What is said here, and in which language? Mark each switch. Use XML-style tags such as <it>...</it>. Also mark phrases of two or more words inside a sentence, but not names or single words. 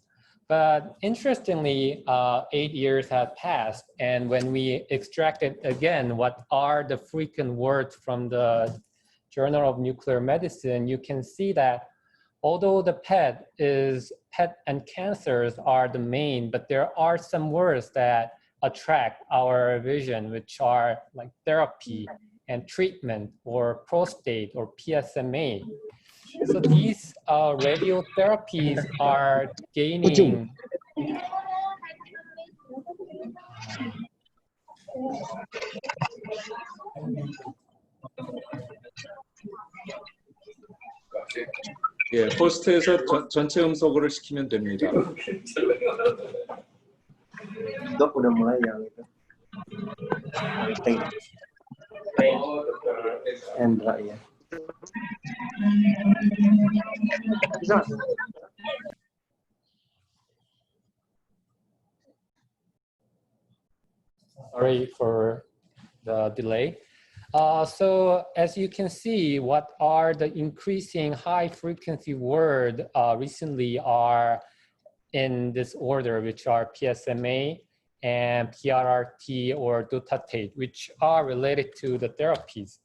<en>But interestingly, 8 years have passed, and when we extracted again what are the frequent words from the Journal of Nuclear Medicine, you can see that although the PET and cancers are the main, but there are some words that attract our vision, which are like therapy and treatment, or prostate, or PSMA. So these radiotherapies are gaining</en> <ko>예, 호스트에서 전체 음소거를 시키면 됩니다.</ko> <id>Dok udah mulai yang itu. Endra ya.</id> <en>Sorry for the delay. So as you can see, what are the increasing high frequency word recently are in this order, which are PSMA and PRRT or DOTATATE, which are related to the therapies.</en>